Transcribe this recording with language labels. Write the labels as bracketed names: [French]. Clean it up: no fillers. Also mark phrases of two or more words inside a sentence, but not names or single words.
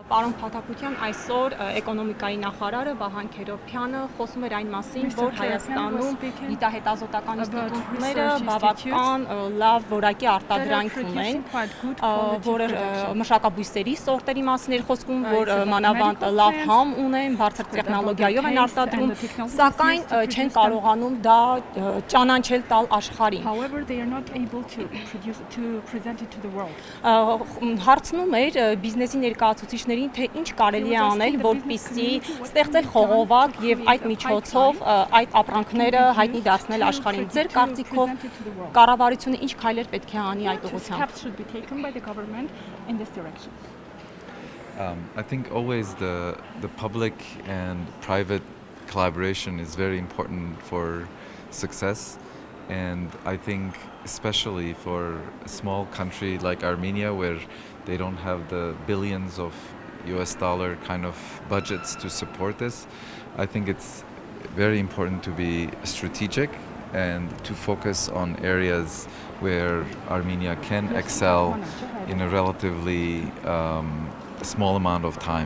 [Armenian] Պարոն Փաթափության այսօր էկոնոմիկայի նախարարը Վահան Քերոբյանը խոսում էր այն մասին, որ Հայաստանում գիտահետազոտական ինստիտուտները բավական լավ որակի արտադրանք ունեն, որը մշակաբույսերի սորտերի մասին էր խոսքում, որ մանավանդ լավ համ ունեն, բարձր տեխնոլոգիայով են արտադրում, սակայն չեն կարողանում դա ճանաչել տալ աշխարհին։ [English] However, they are not able to present it to the world. [Armenian] Հարցնում էր բիզնեսի ներկայացուցիչների թե ինչ կարելի է անել, որպեսզի ստեղծել խողովակ եւ այդ միջոցով այդ ապրանքները հայտնի դարձնել աշխարհին։ Ձեր կարծիքով կառավարությունը ինչ քայլեր պետք է անի այդ ուղղությամբ։ [English] I think always the public and private collaboration is very important for success, and I think especially for a small country like Armenia where they don't have the billions of US dollar kind of budgets to support this, I think it's very important to be strategic and to focus on areas where Armenia can excel in a relatively small amount of time.